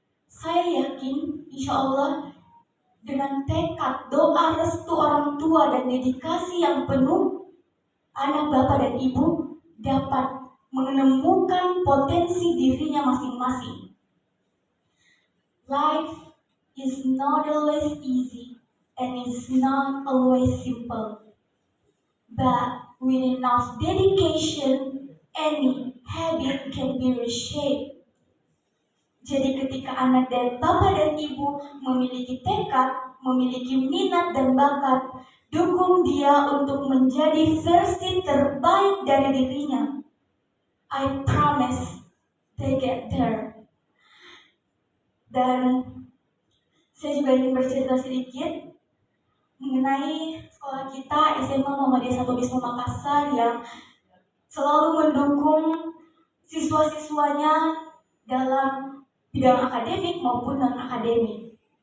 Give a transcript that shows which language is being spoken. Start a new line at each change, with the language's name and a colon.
Indonesian: Saya yakin, insya Allah, dengan tekad, doa, restu orang tua, dan dedikasi yang penuh, anak Bapak dan Ibu dapat menemukan potensi dirinya masing-masing.
English: Life is not always easy and it's not always simple. But with enough dedication, any habit can be reshaped.
Indonesian: Jadi ketika anak dan Bapak dan Ibu memiliki tekad, memiliki minat dan bakat, dukung dia untuk menjadi versi terbaik dari dirinya.
English: I promise they get there.
Indonesian: Dan saya juga ingin bercerita sedikit mengenai sekolah kita SMA Muhammadiyah 1 Wisma Makassar yang selalu mendukung siswa-siswanya dalam bidang akademik maupun non-akademik.